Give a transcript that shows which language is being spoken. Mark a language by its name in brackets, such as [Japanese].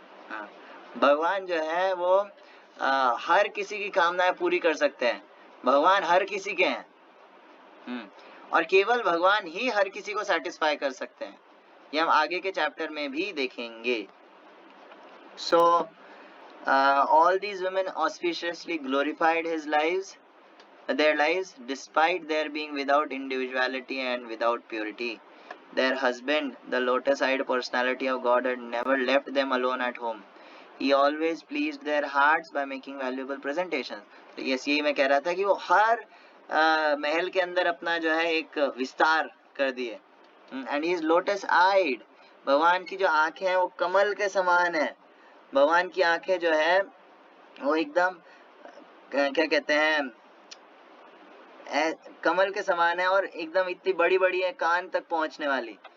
[Hindi] हाँ, भगवान जो है वो हर किसी की कामनाएं पूरी कर सकते हैं, भगवान हर किसी के हैं। और केवल भगवान ही हर किसी को सेटिस्फाई कर सकते हैं, ये हम आगे के चैप्टर में भी देखेंगे। [English] So all these women auspiciously glorified their lives, despite their being without individuality and without purity. Their husband, the lotus-eyed personality of God, had never left them alone at home. He always pleased their hearts by making valuable presentations. [Hindi] तो yes, यही मैं कह रहा था कि वो हर महल के अंदर अपना जो है एक विस्तार कर दिए। [English] and he is lotus eyed, [Hindi] भगवान की जो आंखें हैं वो कमल के समान है। भगवान की आंखें जो है वो एकदम क्या कहते हैं कमल के समान है और एकदम इतनी बड़ी बड़ी है, कान तक पहुंचने वाली।